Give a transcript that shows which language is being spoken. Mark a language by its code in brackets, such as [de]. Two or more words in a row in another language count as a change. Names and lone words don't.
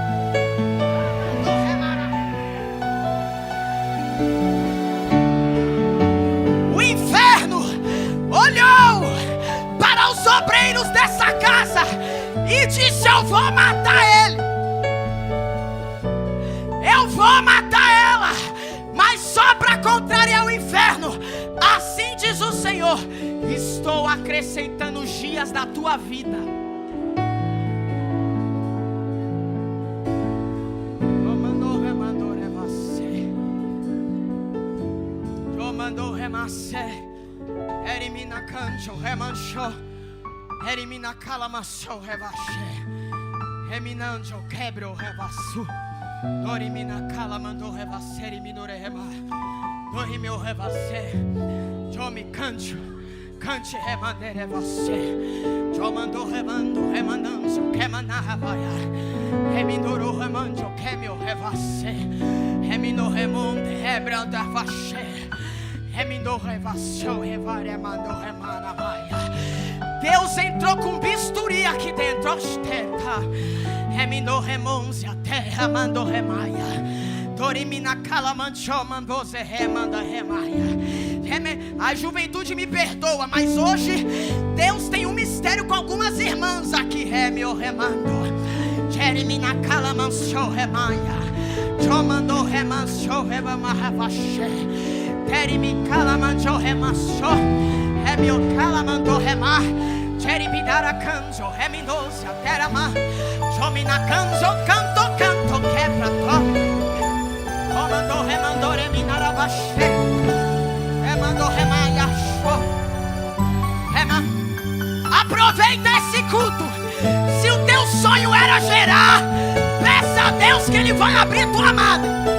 [pt] O inferno olhou para os obreiros dessa casa e disse: eu vou matar ele, eu vou matar ela, mas só para contrariar o inferno. Assim diz o Senhor: estou acrescentando os dias da tua vida. Erimina cancho, remancho, erimina calamaço, rebaixé, reminanjo, quebro, rebaçu, dorimina calamando, rebacer, minore, rema, dorimeu, rebacer, jomi cancho, cante, remandere, rebacer, jomando, remando, remananjo, quemana, rebaia, remindoro, remanjo, quemio, rebacer, remino, remonte, rebranda, rebacer. Deus entrou com bisturi aqui dentro. A juventude me perdoa, mas hoje Deus tem um mistério com algumas irmãs aqui. Terimi calamanjo remasso, remio calamando remar, teribidara canjo, remindosa terama, jomina canjo, canto, quebra to, comando remando reminara baixê, remando remaia show, rema. Aproveita esse culto. Se o teu sonho era gerar, peça a Deus que Ele vai abrir tua amada.